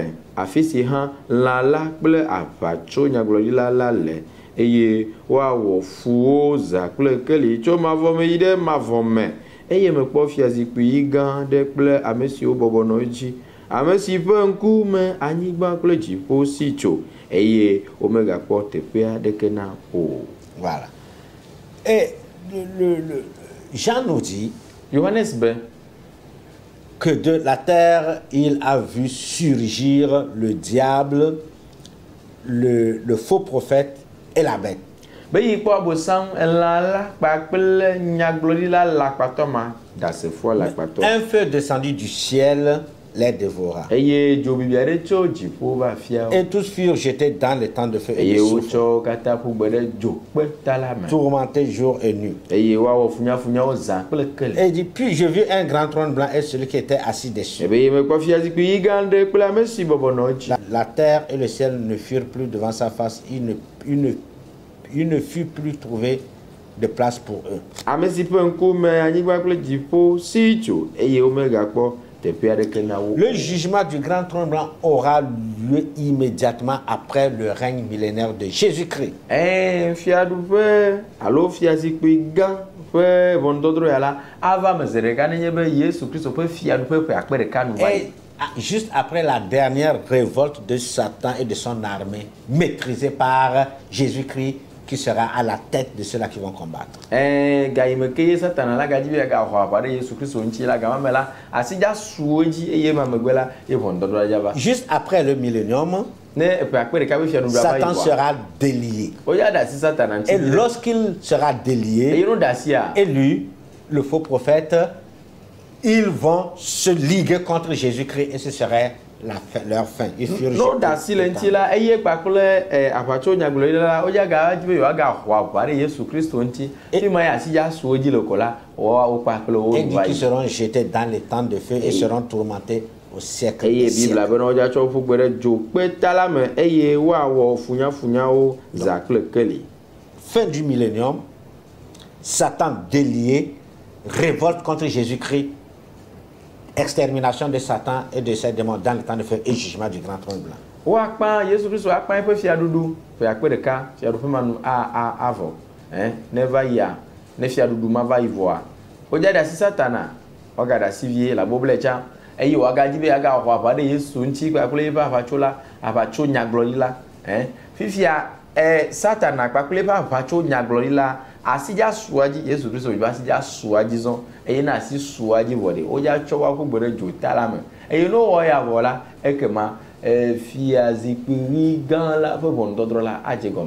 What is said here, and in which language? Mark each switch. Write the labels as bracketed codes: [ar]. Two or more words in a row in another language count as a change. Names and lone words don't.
[ee] afi si hã lã la kple aʋatsonyagblɔɖila la le eye woawɔ fuwo zã kple keli tso mavɔ me yi ɖe mavɔ me eye mekpɔ fiazikpui gã ɖe kple ame siwo bɔbɔnɔ edzi ame si ƒe ŋkume anyigba kple dziƒo si tso eye womegakpɔ teƒe aɖeke na o. [fr] Voilà. Et Jean nous dit [ee] Johannes be [fr] que de la terre, il a vu surgir le diable, le faux prophète et la bête. [ee] be yi kpɔ abosam elã la kpakple nyagblɔɖila la kpatɔ ma dasefo la kpatɔ. [fr] Un feu descendu du ciel les dévora. [ee] Eye dzo bibi aɖe tso dziƒo va fia wo. [fr] Et tous furent jetés dans le temps de feu et [ee] Eye [fr] de soufre, [ee] wotsɔ katã ƒu gbe ɖe dzokpe la me. [fr] tourmentés jour et nuit. [ee] Eye woawɔ funyafunyawo zã kple kele. [fr] Et il dit, puis je vis un grand trône blanc et celui qui était assis dessus. [ee] Ebe yi mekpɔ fiazikpui yi gã aɖe kple ame si bɔbɔnɔ edzi. [fr] La terre et le ciel ne furent plus devant sa face. Il ne fut plus trouvé de place pour eux. [ee] Ame si ƒe ŋkume anyigba kple dziƒo si tso eye womegakpɔ teƒe aɖeke na wo. [fr] Le jugement du grand trône blanc aura lieu immédiatement après le règne millénaire de Jésus-Christ. [ee] Fiaɖuƒe alo fiazikpui gã ƒe ʋɔnudɔdrɔ̃ ya la ava me zi ɖeka nenye be Yesu Kristo ƒe fiaɖuƒe ƒe akpe ɖeka nu va yi. [fr] Et juste après la dernière révolte de Satan et de son armée, maîtrisée par Jésus-Christ, qui sera à la tête de ceux-là qui vont combattre. [ee] Gayime ke ye Satana la gadzi be gahɔ aʋa ɖe Yesu Kristo ŋuti la gama me la asi dza su wo dzi eye ma megbe la ye ʋɔnudɔdrɔ̃ la dza va. [fr] Juste après le millénium, [ee] Ne ƒe akpe ɖeka be fiaɖuɖua va yi [fr] Satan [ee] vɔa. [fr] sera délié. [ee] Woya ɖe asi Satana ŋuti. [fr] Et lorsqu'il sera délié, [ee] Eye no ɖe asia. [fr] et lui, le faux prophète, ils vont se liguer contre Jésus-Christ et ce serait leur fin. Ils furent [ee] No [fr] jetés [ee] ɖe asi le [fr] dans [ee] ŋuti la eye kpakple aʋatso nyagblɔɖila la wodza gadzi be yewoagahɔ aʋa ɖe Yesu Kristo ŋuti. Fi ma ya asi dza su wo dzi le ko la wo kpakple wo [fr] et [ee] nu [fr] dit [ee] va [fr] qu'ils [ee] yi. [fr] seront jetés dans les temps de feu et seront tourmentés au siècle [ee] Eye [fr] des [ee] Biblia [fr] siècles. [ee] bena wodza tsɔ ƒu gbe ɖe dzokpeta la me eye woawɔ funyafunyawo zã kple keli. [fr] Fin du millénium, Satan délié, révolte contre Jésus-Christ, extermination de Satan et de ses démons dans le temps de feu et jugement du grand trône blanc. [ee] Woakpa Yesu Kristo akpa eƒe fiaɖuɖu ƒe akpe ɖeka fiaɖuƒe ma nu avɔ ne va yia ne fiaɖuɖu ma va yi vɔa wodza ɖe asi Satana woaga ɖe asi vie le aboble tsã eye woagadzi be agawɔ aʋa ɖe Yesu ŋuti kpakple eƒe aʋatso nyagblɔɖila fifia Satana kpakple eƒe aʋatso nyagblɔɖila asi dza sua dzi Yesu Kristo ƒe asi dza sua dzi zɔn eye ne asi sua dzi vɔ ɖe wodza tsɔ woaƒu gbe ɖe dzota la me eye ne wowɔ ya vɔ la ekema fiazikpui gã la ƒe ʋɔnudɔdrɔ̃ la adze gɔme.